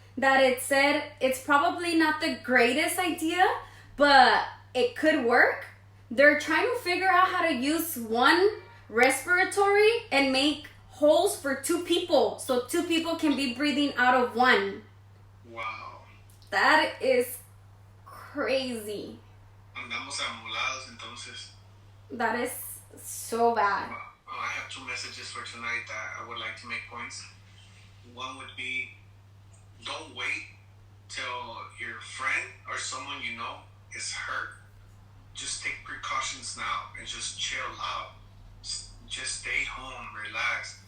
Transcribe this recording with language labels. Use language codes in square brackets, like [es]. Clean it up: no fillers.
[en] That it said it's probably not the greatest idea, but it could work. They're trying to figure out how to use one respiratory and make holes for 2 people, so 2 people can be breathing out of one. Wow. That is crazy. [es] Andamos amolados entonces. [en] That is so bad. I have 2 messages for tonight that I would like to make points. One would be, don't wait till your friend or someone you know is hurt. Just take precautions now and just chill out. Just stay home, relax.